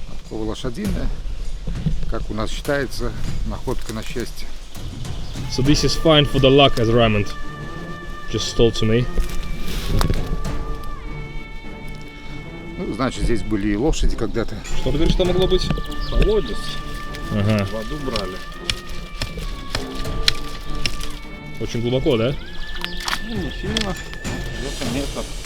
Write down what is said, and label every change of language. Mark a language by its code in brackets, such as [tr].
[ru] подкова лошадиная, как у нас считается, находка на счастье. [en] So this is fine for the luck, as Raymond just told to me. [ru] Ну, значит, здесь были и лошади когда-то. Что ты говоришь, что могло быть? Колодец. Ага. Воду брали. Очень глубоко, да? Ну, не сильно. Где-то метр.